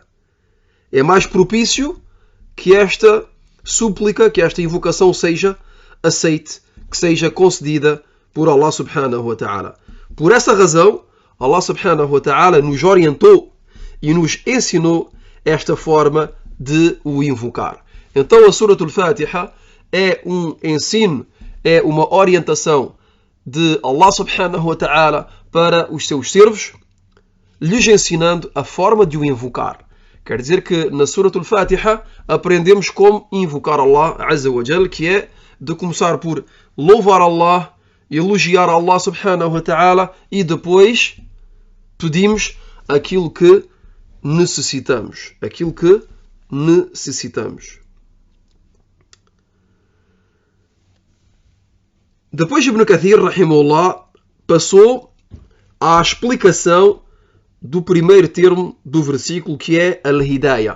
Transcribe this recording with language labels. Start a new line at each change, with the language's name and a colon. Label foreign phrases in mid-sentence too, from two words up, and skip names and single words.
Portuguese: É mais propício que esta súplica, que esta invocação seja aceite, que seja concedida por Allah
Arabic: سبحانه وتعالى.
Portuguese: Por essa razão, Allah
Arabic: سبحانه وتعالى
Portuguese: nos orientou e nos ensinou esta forma de o invocar. Então a Surah Al-Fatiha é um ensino, é uma orientação de Allah
Arabic: سبحانه وتعالى
Portuguese: para os seus servos, lhes ensinando a forma de o invocar. Quer dizer que na Surah Al-Fatiha aprendemos como invocar Allah
Arabic: عز وجل,
Portuguese: que é de começar por louvar Allah, elogiar Allah
Arabic: سبحانه وتعالى
Portuguese: e depois pedimos aquilo que necessitamos. Depois Ibn Kathir, rahimahullah, passou à explicação do primeiro termo do versículo, que é Al-Hidayah.